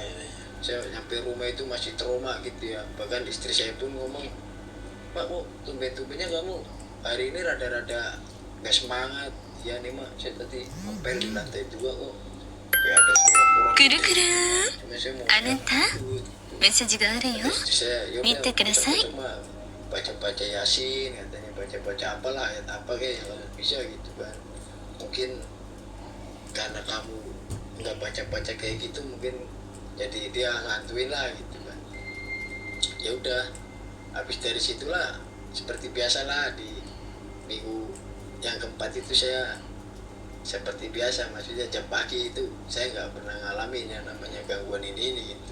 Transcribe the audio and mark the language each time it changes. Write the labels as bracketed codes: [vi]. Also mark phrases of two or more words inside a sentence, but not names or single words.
[id] Saya nyampe rumah itu masih trauma gitu ya, bahkan istri saya pun ngomong, Pak kok tumben-tumbennya kamu hari ini rada-rada gak semangat. Ya nih mak, saya tadi ngepel di lantai 2 kok kayak ada suara kurang gitu. Cuma saya mau takut. [ja] メッセージがあるよ。 [id] Saya ya [ja] 見てください。 [id] cuma baca-baca Yasin katanya, baca-baca apalah ayat apa kayak yang kamu bisa gitu kan. Mungkin karena kamu nggak baca-baca kayak gitu, mungkin jadi dia ngantuin lah gitu kan. Ya udah, habis dari situlah seperti biasa lah, di minggu yang keempat itu saya seperti biasa, maksudnya jam pagi itu saya nggak pernah ngalamin yang namanya gangguan ini gitu.